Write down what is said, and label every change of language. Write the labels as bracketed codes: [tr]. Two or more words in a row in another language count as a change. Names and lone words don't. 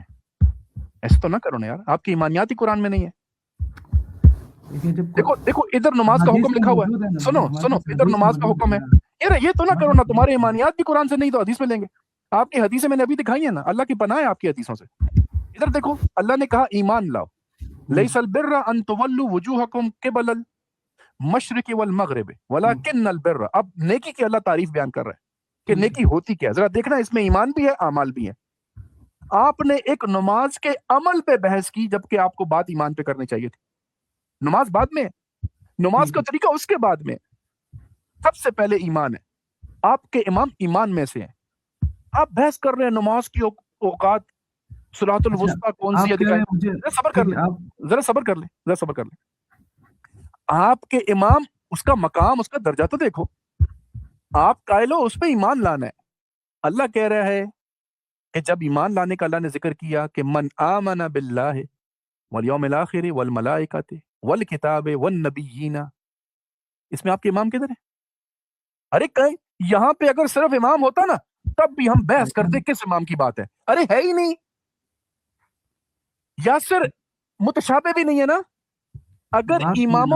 [hi] ऐसे तो ना करो ना यार, आपकी ईमानियात ही कुरान में नहीं है। देखिए, जब देखो देखो, इधर नमाज का हदीस हुक्म में लिखा हुआ है, मौजूद है ना भाई, सुनो हमारे सुनो, पास इधर हदीस नमाज का मौजूद है हुक्म है। ना। यार ये तो ना हमारे करो पास ना, तुम्हारे हदीस है। ईमानियात भी कुरान से नहीं तो हदीस में लेंगे। आपकी हदीसें मैंने अभी दिखाई है ना, अल्लाह की पनाह है आपकी हदीसों से। इधर देखो, अल्लाह ने कहा ईमान लाओ। [ar] ليس البر أن تولوا وجوهكم قبل المشرق والمغرب ولكن البر. [hi] अब नेकी की अल्लाह तारीफ बयान कर रहा है कि ठीक नेकी है। होती क्या है। जरा देखना, इसमें ईमान भी है, अमाल भी है। आपने एक नमाज के अमल पे बहस की, जबकि आपको बात ईमान पे करनी चाहिए थी। नमाज बाद में, नमाज ठीक का है। तरीका उसके बाद में। सबसे पहले ईमान है, आपके इमाम ईमान में से हैं। आप बहस कर रहे हैं नमाज की औकात, सलातुल अच्छा, वुस्ता कौन सी आप है कह रहे दिखाएं। हैं मुझे। जरा सबर कर ठीक ले, है। आप जरा सबर कर ले, जरा सबर कर ले। आपके इमाम, उसका मकाम, उसका दर्जा तो देखो। आप कायलो उस पे ईमान लाना है। अल्लाह कह रहा है कि जब ईमान लाने का अल्लाह ने जिक्र किया कि [ar] من آمن بالله واليوم الآخر والملائكة والكتاب والنبيين, [hi] इसमें आपके इमाम किधर है? अरे कहीं यहां पे अगर सिर्फ इमाम होता ना, तब भी हम बहस करते लेकिन किस इमाम की बात है। अरे है ही नहीं, यासिर मुतशाबे भी नहीं है ना। अगर बात सुनिए ना